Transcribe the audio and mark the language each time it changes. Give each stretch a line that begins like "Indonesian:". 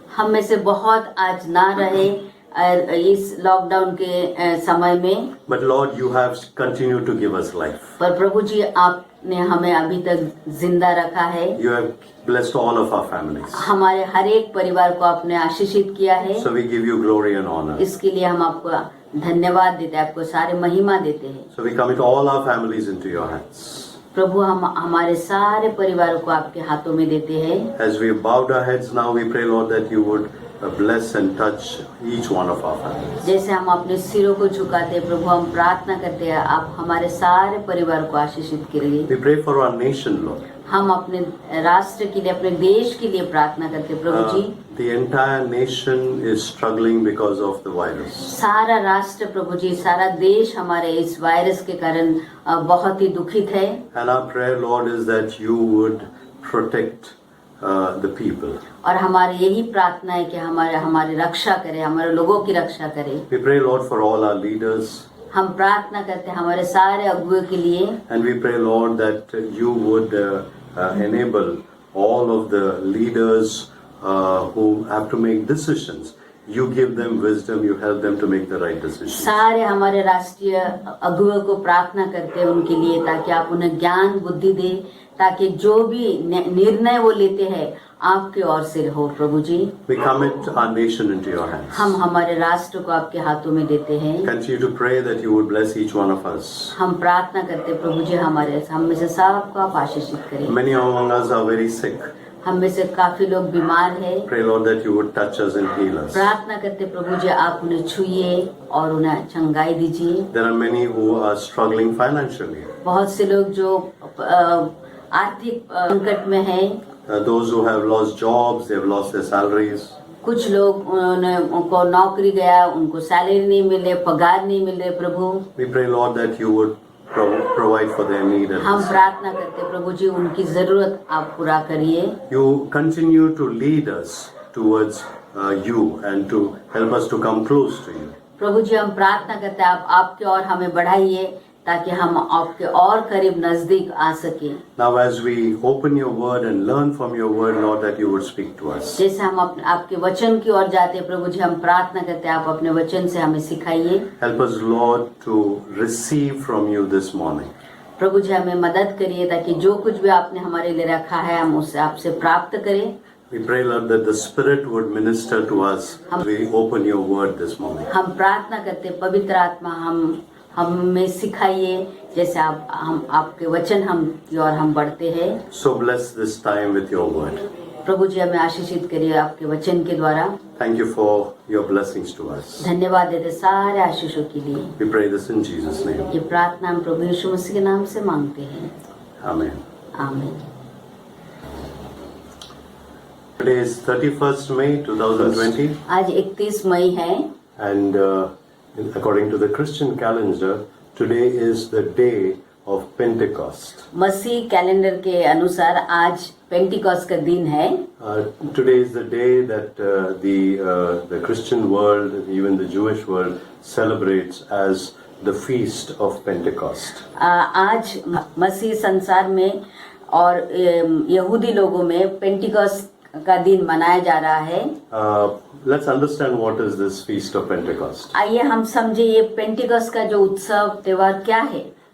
Hindi: हम में से बहुत आज ना रहे इस लॉकडाउन के समय में।
English: But Lord, you have continued to give us life.
Hindi: पर प्रभु जी आपने हमें अभी तक जिंदा रखा है।
English: You have blessed all of our families.
Hindi: हमारे हर एक परिवार को आपने आशीषित किया है।
English: So we give you glory and honor.
Hindi: इसके लिए हम आपको धन्यवाद देते हैं, आपको सारे महिमा देते हैं।
English: So we commit all our families into your hands.
Hindi: प्रभु हम हमारे सारे परिवारों को आपके हाथों में देते हैं।
English: As we bowed our heads now, we pray, Lord, that you would bless and touch each one of our families.
Hindi: जैसे हम अपने सिरों को झुकाते हैं प्रभु, हम प्रार्थना करते हैं आप हमारे सारे परिवार को आशीषित करिए।
English: We pray for our nation, Lord.
Hindi: हम अपने राष्ट्र के लिए, अपने देश के लिए प्रार्थना करते हैं प्रभु जी।
English: The entire nation is struggling because of the virus.
Hindi: सारा राष्ट्र प्रभु जी, सारा देश हमारे इस वायरस के कारण बहुत ही दुखित है।
English: And our prayer, Lord, is that you would protect the people.
Hindi: और हमारी यही प्रार्थना है कि हमारे रक्षा करे, हमारे लोगों की रक्षा करे।
English: We pray, Lord, for all our leaders.
Hindi: हम प्रार्थना करते हैं हमारे सारे अगुओं के लिए।
English: And we pray, Lord, that you would enable all of the leaders who have to make decisions. You give them wisdom, you help them to make the right decisions.
Hindi: सारे हमारे राष्ट्रीय अगुओं को प्रार्थना करते हैं उनके लिए, ताकि आप उन्हें ज्ञान बुद्धि दे, ताकि जो भी निर्णय वो लेते हैं आपके ओर से हो प्रभु जी।
English: We commit our nation into your hands.
Hindi: हम हमारे राष्ट्र को आपके हाथों में देते हैं।
English: Continue to pray that you would bless each one of us.
Hindi: हम प्रार्थना करते हैं प्रभु जी, हम में से सबको आप आशीषित करें।
English: Many among us are very sick.
Hindi: हम में से काफी लोग बीमार हैं।
English: Pray, Lord, that you would touch us and heal us.
Hindi: प्रार्थना करते प्रभु जी आप उन्हें छुइए और उन्हें चंगाई दीजिए।
English: There are many who are struggling financially.
Hindi: बहुत से लोग जो आर्थिक संकट में हैं,
English: Those who have lost jobs, they have lost their salaries.
Hindi: कुछ लोग उनको नौकरी गया, उनको सैलरी नहीं मिले, पगार नहीं मिल रहे प्रभु।
English: We pray, Lord, that you would provide for their need. And
Hindi: हम प्रार्थना करते प्रभु जी उनकी जरूरत आप पूरा करिए।
English: you continue to lead us towards you and to help us to come close to you.
Hindi: प्रभु जी हम प्रार्थना करते हैं आप आपके और हमें बढ़ाइए, ताकि हम आपके और करीब नजदीक आ सके।
English: Now, as we open your word and learn from your word, Lord, that you would speak to us.
Hindi: जैसे हम आपके वचन की ओर जाते हैं प्रभु जी, हम प्रार्थना करते हैं आप अपने वचन से हमें सिखाइए।
English: Help us, Lord, to receive from you this morning.
Hindi: प्रभु जी हमें मदद करिए, ताकि जो कुछ भी आपने हमारे लिए रखा है हम उससे आपसे प्राप्त करें।
English: We pray, Lord, that the Spirit would minister to us as we open your word this morning.
Hindi: हम प्रार्थना करते हैं पवित्र आत्मा हमें सिखाइए, जैसे हम आपके वचन की ओर हम बढ़ते हैं।
English: So bless this time with your word.
Hindi: प्रभु जी हमें आशीषित करिए आपके वचन के द्वारा।
English: Thank you for your blessings to us.
Hindi: धन्यवाद देते सारे आशीषों के लिए।
English: We pray this in Jesus' name.
Hindi: ये प्रार्थना हम प्रभु यीशु मसीह के नाम से मांगते हैं,
English: Amen.
Hindi: आमीन।
English: Today is 31st May 2020,
Hindi: आज 31 मई है
English: and according to the Christian calendar, today is the day of Pentecost.
Hindi: Masih calendar के अनुसार आज पेंटिकॉस्ट का दिन है।
English: Today is the day that the Christian world, even the Jewish world, celebrates as the feast of Pentecost.
Hindi: आज मसीह संसार में और यहूदी लोगों में पेंटिकॉस्ट का दिन मनाया जा रहा है।
English: Let's understand what is this feast of Pentecost.
Hindi: आइए हम समझे ये पेंटिकॉस्ट का जो उत्सव त्योहार क्या है।